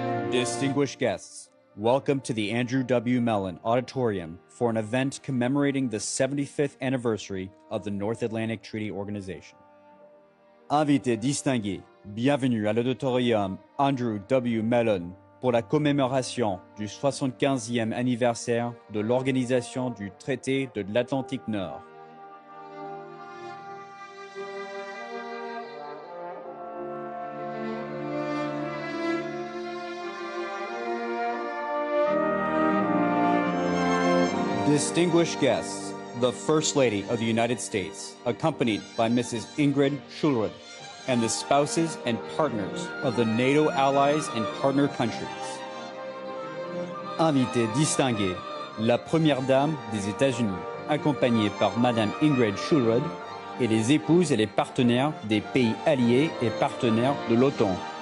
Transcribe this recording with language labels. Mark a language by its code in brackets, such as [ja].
[en] Distinguished guests, welcome to the Andrew W. Mellon Auditorium for an event commemorating the 75th anniversary of the North Atlantic Treaty Organization. [fr] Invités distingués, bienvenue à l'Auditorium Andrew W. Mellon pour la commémoration du 75e anniversaire de l'Organisation du Traité de l'Atlantique Nord. [en] Distinguished guests, the First Lady of the United States, accompanied by Mrs. Ingrid Schulrud, and the spouses and partners of the NATO allies and partner countries. [fr] Invités distingués, la Première Dame des États-Unis, accompagnée par Madame Ingrid Schulrud, et les épouses et les partenaires des pays alliés et partenaires de l'OTAN.